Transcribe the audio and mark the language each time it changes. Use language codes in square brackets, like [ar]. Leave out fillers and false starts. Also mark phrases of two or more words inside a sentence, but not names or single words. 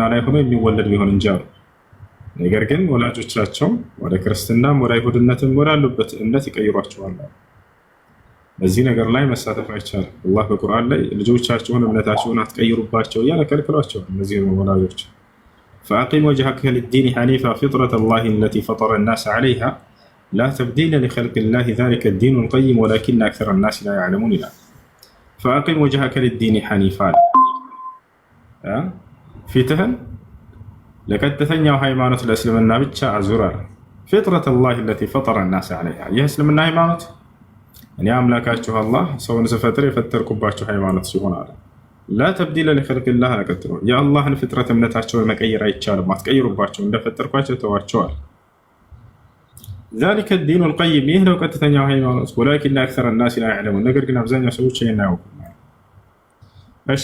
[am] ላይ ሆኖ የሚወለድ ቢሆን እንጂ አሉ። ነገር ግን ወላጆቻቸው ወደ ክርስትናም ወደ አይሁድነትም ወዳሉበት እምነት ይቀይሯቸዋል። በዚህ ነገር ላይ መሳተፍ አይቻልም። አላህ በቁርአን ላይ ልጆቻችሁን እምነታችሁን አትቀይሩባቸው እያለ ከልክሏቸዋል። እነዚህ ወላጆች [ar] فأقم وجهك للدين حنيفا فطرة الله التي فطر الناس عليها لا تبديل لخلق الله ذلك الدين القيم ولكن أكثر الناس لا يعلمون لا فأقم وجهك للدين حنيفا [am] ፊትህን ለቀጥተኛው ሃይማኖት ለእስልምና ብቻ አዙራል። [ar] فطرة الله التي فطر الناس عليها [am] ይህ እስልምና ሃይማኖት እኔ አምላካችሁ አላህ ሰውን ስፈጥር የፈጠርኩባችሁ ሃይማኖት ሲሆን አለ [ar] لا تبديل لخلق الله [am] አቀጥሎ የአላህን ፍጥረት እምነታቸውን መቀየር አይቻልም። አትቀይሩባቸው፣ እንደፈጠርኳቸው ተዋቸዋል። [ar] ذلك الدين القيم [am] ይህ ነው ቀጥተኛው ሃይማኖት። [ar] ولكن أكثر الناس لا يعلمون [am] ነገር ግን አብዛኛው ሰዎች ይህን አያውቁም። እሺ